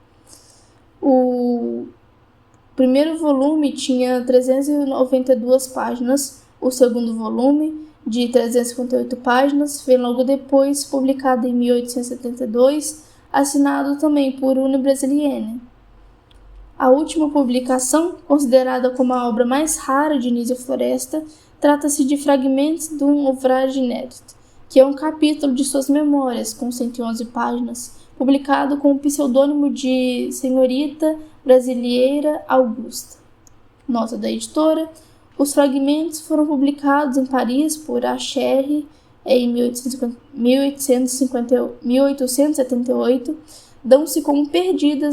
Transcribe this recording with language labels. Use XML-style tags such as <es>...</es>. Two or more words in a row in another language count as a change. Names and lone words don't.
<pt>O primeiro volume tinha 392 páginas, o segundo volume, de 358 páginas, foi logo depois publicado em 1872, assinado também por Une Brasilienne. A última publicação, considerada como a obra mais rara de Dionísio Floresta, trata-se de Fragments d'un ouvrage inédit, que é um capítulo de suas memórias, com 111 páginas, publicado com o pseudônimo de Senhorita Brasileira Augusta. Nota da editora. Os fragmentos foram publicados em Paris por Acherre em 1878, dão-se como perdidas</pt>